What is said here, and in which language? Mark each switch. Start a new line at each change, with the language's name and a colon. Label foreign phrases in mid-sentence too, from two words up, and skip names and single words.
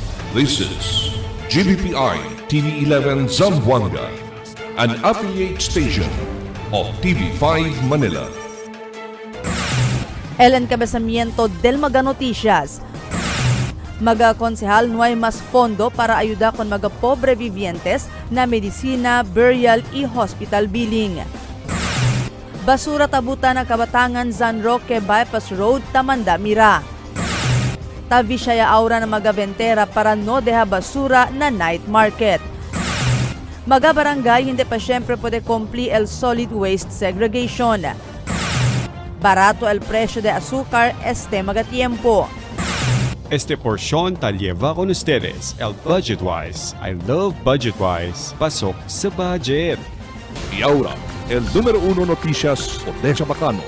English: This is GBPI TV11 Zamboanga, an affiliate station of TV5 Manila.
Chavacano: El encabezamiento del Maga Noticias. Maga konsehal nuay mas fondo para ayuda con mga pobre vivientes na medisina, burial y hospital billing. Basura tabutan ng Kabatangan San Roque Bypass Road, Tamanda, Mira. Tabi siya aura ng mga ventera para no deha basura na night market. Mga barangay hindi pa siyempre pwede kumpli el solid waste segregation. Barato el presyo de azúcar este mga tiempo. Este porción tal lleva con ustedes el Budgetwise.
English: I love Budgetwise.
Filipino: Pasok sa budget.
Chavacano: Y ahora, el número 1 noticias Odessa Bacano.